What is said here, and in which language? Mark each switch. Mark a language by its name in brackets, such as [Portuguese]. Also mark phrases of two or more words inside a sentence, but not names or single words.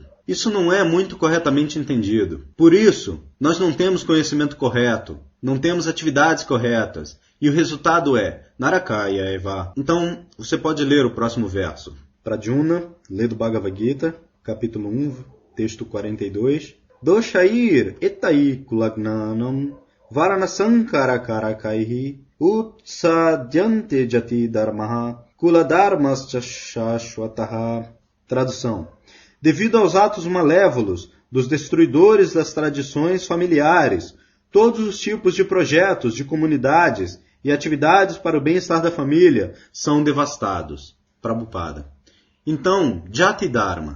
[Portuguese] Isso não é muito corretamente entendido. Por isso, nós não temos conhecimento correto, não temos atividades corretas, e o resultado é [Sanskrit] नरकाय एव. [Portuguese] Então, você pode ler o próximo verso. Pradyumna, lê do Bhagavad Gita, capítulo 1, texto 42. [Sanskrit] दोषैः एतैः कुलघ्नानां वर्णसङ्कर कारकैः उत्साद्यन्ते जाति धर्माः कुलधर्माश्च शाश्वताः. [Portuguese] Tradução. Devido aos atos malévolos dos destruidores das tradições familiares, Todos os tipos de projetos, de comunidades e atividades para o bem-estar da família são devastados. Prabhupada. Então, [Sanskrit] जाति धर्म.